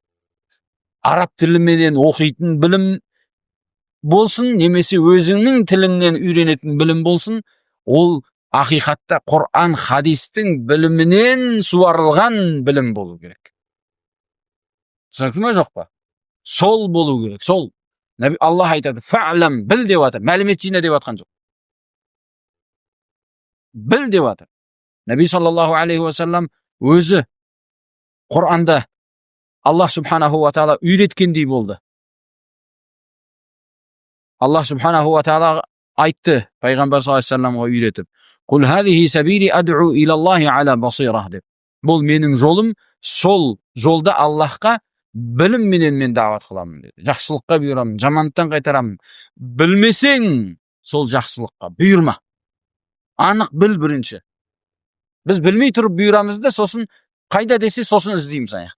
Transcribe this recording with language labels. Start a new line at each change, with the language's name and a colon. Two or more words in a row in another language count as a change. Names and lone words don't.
Kazakh: Арап тіліменен оқитын білім болсын, немесе өзіңнің тіліңнен үйренетін білім болсын, ол ақиқатта Құр'ан, хадистің білімінен суарылған білім болу керек. Түсінікті ме жоқ па? Сол болу керек, сол. Аллах айтады, фa'лам, біл деп атыр, мәлімет жина деп атқан жоқ. Bil деп атыр. Наби
Arabic: صلى الله عليه وسلم
Kazakh: өзі Құр'анда
Arabic: الله سبحانه وتعالى
Kazakh: үйреткендей болды.
Arabic: الله سبحانه وتعالى
Kazakh: айтты пайғамбар
Arabic: صلى الله عليه وسلم
Kazakh: үйретіп:
Arabic: "قل هذه سبيلي أدعو إلى الله على بصيرة"
Kazakh: деп. Бұл менің жолым, сол жолда Аллахқа білімменен мен дағуат қыламын деді. Жақсылыққа бұйырамын, жамандықтан қайтарамын. Білмесең, сол жақсылыққа бұйырма. Анық біл бірінші. Біз білмей тұрып бұйырамыз да, сосын қайда десе сосын іздейміз аяқта.